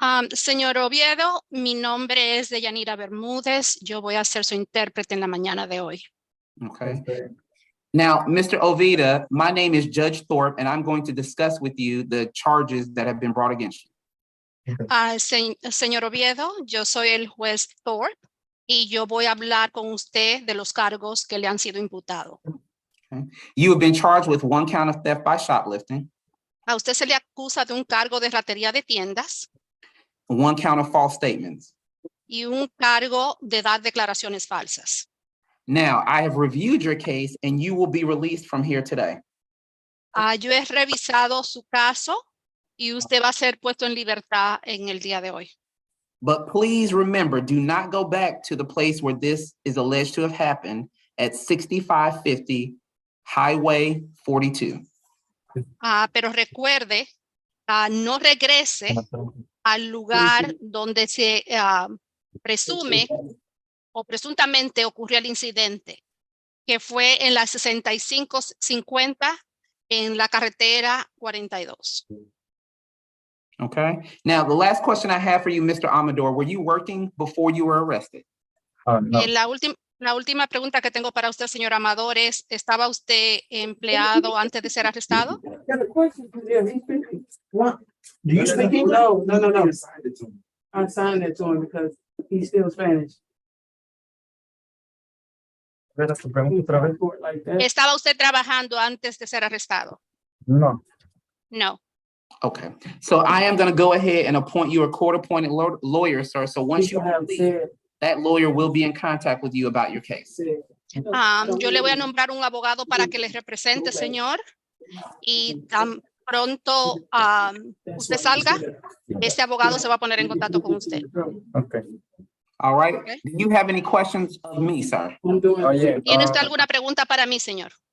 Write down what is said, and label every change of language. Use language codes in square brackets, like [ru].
[es] Señor Oviedo, mi nombre es Deyanira Bermúdez. Yo voy a ser su intérprete en la mañana de hoy. [en] Okay. Now, Mr. Oviedo, my name is Judge Thorpe, and I'm going to discuss with you the charges that have been brought against you. [es] Señor Oviedo, yo soy el juez Thorpe y yo voy a hablar con usted de los cargos que le han sido imputados. [en] Okay. You have been charged with 1 count of theft by shoplifting, [es] A usted se le acusa de un cargo de ratería de tiendas [en] 1 count of false statements. [es] y un cargo de dar declaraciones falsas. [en] Now, I have reviewed your case and you will be released from here today. [es] Yo he revisado su caso y usted va a ser puesto en libertad en el día de hoy. [en] But please remember, do not go back to the place where this is alleged to have happened at 6550 Highway 42. [es] Pero recuerde, no regrese al lugar donde se presume o presuntamente ocurrió el incidente, que fue en la 6550 en la carretera 42. [en] Okay. Now, the last question I have for you, Mr. Amador, were you working before you were arrested? No. [es] La última pregunta que tengo para usted, señor Amador, es, ¿estaba usted empleado antes de ser arrestado? [en] Got a question for you. He's speaking. What? Do you speak English? No. I signed it to him because he's still Spanish. Like that. [es] ¿Estaba usted trabajando antes de ser arrestado? No. No. [en] Okay. So I am going to go ahead and appoint you a court-appointed lawyer, sir. So once you leave, that lawyer will be in contact with you about your case. [es] Yo le voy a nombrar un abogado para que le represente, señor, y tan pronto usted salga, este abogado se va a poner en contacto con usted. [en] Okay. All right. Okay. Do you have any questions of me, sir? [es] ¿Tiene usted alguna pregunta para mí, señor?